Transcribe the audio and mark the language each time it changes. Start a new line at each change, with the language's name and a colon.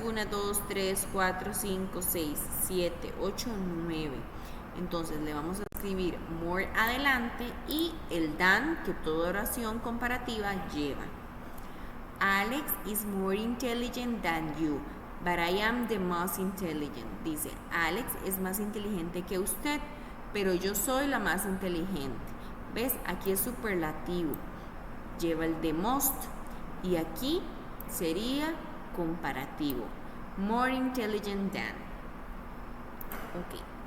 Spanish: 1, 2, 3, 4, 5, 6, 7, 8, 9. Entonces le vamos a escribir more adelante y el than que toda oración comparativa lleva.
English: Alex is more intelligent than you, but I am the most intelligent.
Spanish: Dice, Alex es más inteligente que usted, pero yo soy la más inteligente. ¿Ves? Aquí es superlativo. Lleva el the most y aquí sería comparativo.
English: More intelligent than. Ok.